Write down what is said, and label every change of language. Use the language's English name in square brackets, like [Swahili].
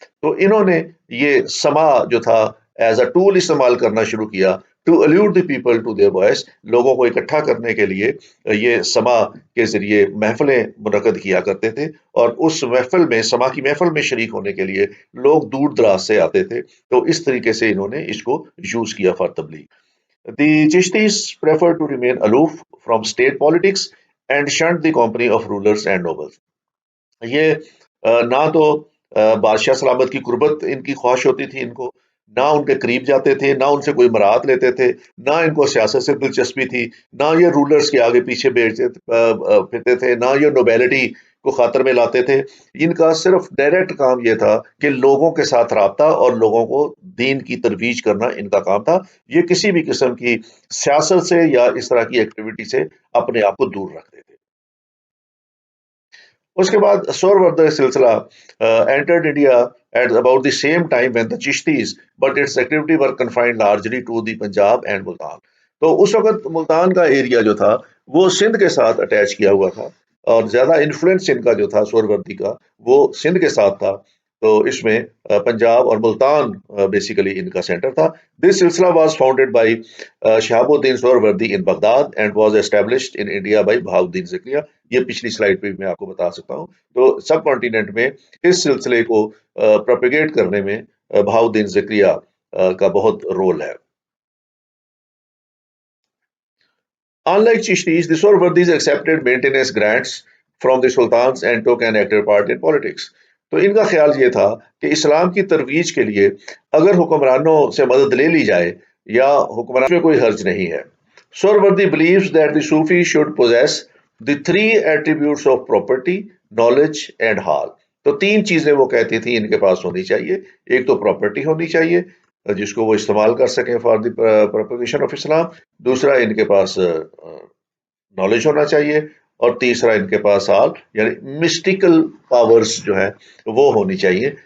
[Urdu] تو انہوں نے یہ سما جو تھا [English] as a tool [Urdu] استعمال کرنا شروع کیا [English] To allowed the people to their voice. [Urdu] لوگوں کو اکٹھا کرنے کے لیے یہ سما کے ذریعے محفلیں منعقد کیا کرتے تھے، اور اس محفل میں، سما کی محفل میں شریک ہونے کے لیے لوگ دور دراز سے آتے تھے. تو اس طریقے سے انہوں نے اس کو یوز کیا فار تبلیغ. [English] The Chishtis prefer to remain aloof from state politics and shunned the company of rulers and nobles. [Urdu] یہ نہ تو بادشاہ سلامت کی قربت ان کی خواہش ہوتی تھی ان کو، نہ ان کے قریب جاتے تھے، نہ ان سے کوئی مراعات لیتے تھے، نہ ان کو سیاست سے دلچسپی تھی، نہ یہ رولرز کے آگے پیچھے بیچتے پھرتے تھے، نہ یہ نوبیلٹی کو خاطر میں لاتے تھے. ان کا صرف ڈائریکٹ کام یہ تھا کہ لوگوں کے ساتھ رابطہ اور لوگوں کو دین کی ترویج کرنا ان کا کام تھا. یہ کسی بھی قسم کی سیاست سے یا اس طرح کی ایکٹیویٹی سے اپنے آپ کو دور رکھتے تھے. اس کے بعد [English] Suhrawardi سلسلہ entered India at about the same time when the Chishtis, but its activity were confined largely to the Punjab and Multan. [Urdu] تو اس وقت ملتان کا ایریا جو تھا وہ سندھ کے ساتھ اٹیچ کیا ہوا تھا، اور زیادہ انفلوئنس ان کا جو تھا سور وردی کا وہ سندھ کے ساتھ تھا. تو اس میں پنجاب اور ملتان بیسیکلی ان کا سینٹر تھا. [English] This silsila was founded by Shahabuddin Suhrawardi in Baghdad and was established in India by Bahauddin Zakariya. [Urdu] یہ پچھلی سلائڈ پہ میں آپ کو بتا سکتا ہوں. تو سب کانٹیننٹ میں اس سلسلے کو پروپیگیٹ کرنے میں بہاؤ الدین زکریہ کا بہت رول ہے. [English] Unlike Chishtis, the Suhrawardis accepted maintenance grants from the sultans and took an active part in politics. [Urdu] تو ان کا خیال یہ تھا کہ اسلام کی ترویج کے لیے اگر حکمرانوں سے مدد لے لی جائے یا حکمران میں کوئی حرج نہیں ہے. [English] Suhrawardi believes that the Sufi should possess the 3 attributes of property, knowledge and hal. [Urdu] تو 3 چیزیں وہ کہتی تھیں ان کے پاس ہونی چاہیے. ایک تو پراپرٹی ہونی چاہیے جس کو وہ استعمال کر سکیں [English] For the propagation of Islam. [Urdu] دوسرا ان کے پاس نالج ہونا چاہیے، اور تیسرا ان کے پاس حال یعنی مسٹیکل پاورز جو ہیں وہ ہونی چاہیے.